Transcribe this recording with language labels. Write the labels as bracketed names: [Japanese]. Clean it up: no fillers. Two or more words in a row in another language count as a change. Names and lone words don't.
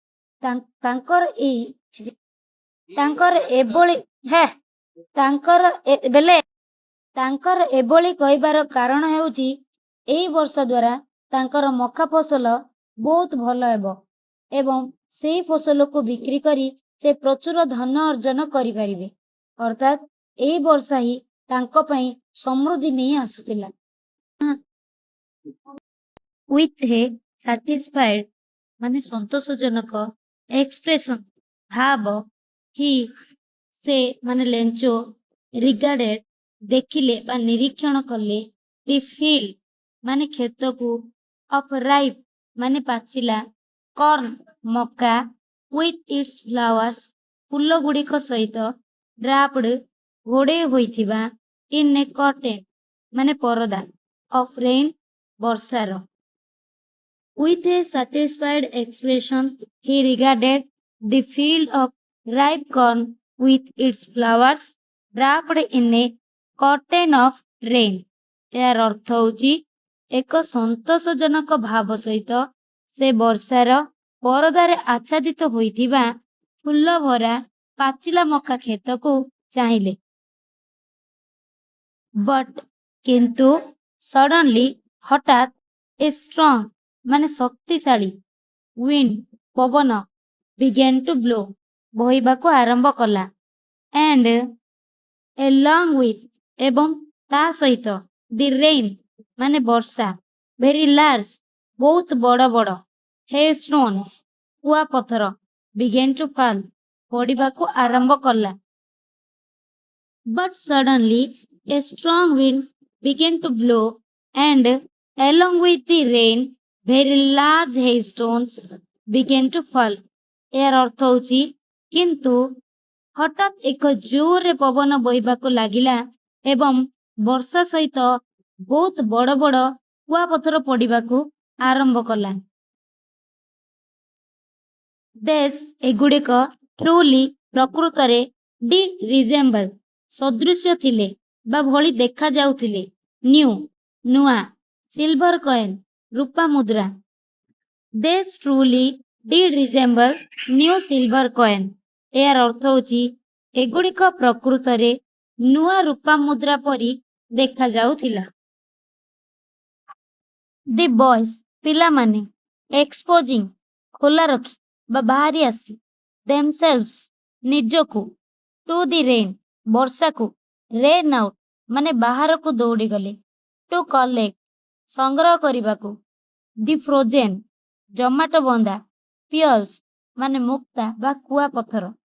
[Odia] ତାଙ୍କର ଏଭଳି କହିବାର କାରଣ ହେଉଛି ଏହି ବର୍ଷା ଦ୍ୱାରା ତାଙ୍କର ମକା ଫସଲ ବହୁତ ଭଲ ହେବ ଏବଂ ସେହି ଫସଲକୁ ବିକ୍ରି କରି ସେ ପ୍ରଚୁର ଧନ ଅର୍ଜନ କରିପାରିବେ। ଅର୍ଥାତ୍ ଏହି ବର୍ଷା ହିଁ ତାଙ୍କ ପାଇଁ ସମୃଦ୍ଧି ନେଇ ଆସୁଥିଲା। [English] with a satisfied [Odia] ମାନେ ସନ୍ତୋଷଜନକ ଏକ୍ସପ୍ରେସନ ଭାବ ହି ସେ ମାନେ ଲେଞ୍ଚୋ ରିଗାର୍ଡେଡ ଦେଖିଲେ ବା ନିରୀକ୍ଷଣ କଲେ [English] the field [Odia] ମାନେ କ୍ଷେତକୁ [English] of ripe [Odia] ମାନେ ପାଚିଲା କର୍ନ ମକା [English] with its flowers [Odia] ଫୁଲ ଗୁଡ଼ିକ ସହିତ ଡ୍ରାପ୍ଡ ଘୋଡ଼େଇ ହୋଇଥିବା [English] in a curtain [Odia] ମାନେ ପରଦା [English] of rain [Odia] ବର୍ଷାର। [English] With a satisfied expression he regarded the field of ripe corn with its flowers wrapped in a curtain of rain. [Odia] ଏହାର ଅର୍ଥ ହେଉଛି ଏକ ସନ୍ତୋଷଜନକ ଭାବ ସହିତ ସେ ବର୍ଷାର ପରଦାରେ ଆଚ୍ଛାଦିତ ହୋଇଥିବା ଫୁଲ ଭରା ପାଚିଲା ମକା କ୍ଷେତକୁ ଚାହିଁଲେ। ବଟ୍ କିନ୍ତୁ ସଡନ୍ଲି ହଠାତ୍ [English] a strong [Odia] ମାନେ ଶକ୍ତିଶାଳୀ ୱିଣ୍ଡ ପବନ [English] began to blow [Odia] ବହିବାକୁ ଆରମ୍ଭ କଲା [English] and along with [Odia] ଏବଂ ତା ସହିତ [English] the rain [Odia] ମାନେ ବର୍ଷା [English] very large [Odia] ବହୁତ ବଡ଼ ବଡ଼ hailstones କୁଆପଥର [English] began to fall [Odia] ପଡ଼ିବାକୁ ଆରମ୍ଭ କଲା। [English] But suddenly a strong wind began to blow and along with the rain very large hailstones began to fall. [Odia] ଏହାର ଅର୍ଥ ହେଉଛି କିନ୍ତୁ ହଠାତ୍ ଏକ ଜୋରରେ ପବନ ବହିବାକୁ ଲାଗିଲା ଏବଂ ବର୍ଷା ସହିତ ବହୁତ ବଡ଼ ବଡ଼ କୁଆପଥର ପଡ଼ିବାକୁ ଆରମ୍ଭ କଲା। ଏଗୁଡ଼ିକ ଟ୍ରୁଲି ପ୍ରକୃତରେ [English] did resemble [Odia] ସଦୃଶ୍ୟ ଥିଲେ ବା ଭଳି ଦେଖାଯାଉଥିଲେ ନୂଆ [English] silver coin [Odia] ରୂପା ମୁଦ୍ରା। [English] These truly did resemble new silver coin. [Odia] ଏହାର ଅର୍ଥ ହେଉଛି ଏଗୁଡ଼ିକ ପ୍ରକୃତରେ ନୂଆ ରୂପା ମୁଦ୍ରା ପରି ଦେଖାଯାଉଥିଲା। [English] the boys [Odia] ପିଲାମାନେ ଏକ୍ସପୋଜିଂ ଖୋଲା ରଖି ବା ବାହାରି ଆସି themselves ନିଜକୁ [English] to the rain [Odia] ବର୍ଷାକୁ [English] ran out [Odia] ମାନେ ବାହାରକୁ ଦୌଡ଼ିଗଲେ [English] to collect [Odia] ସଂଗ୍ରହ କରିବାକୁ [English] the frozen [Odia] ଜମାଟ ବନ୍ଧା ପିଅଲ୍ସ ମାନେ ମୁକ୍ତା ବା କୁଆପଥର।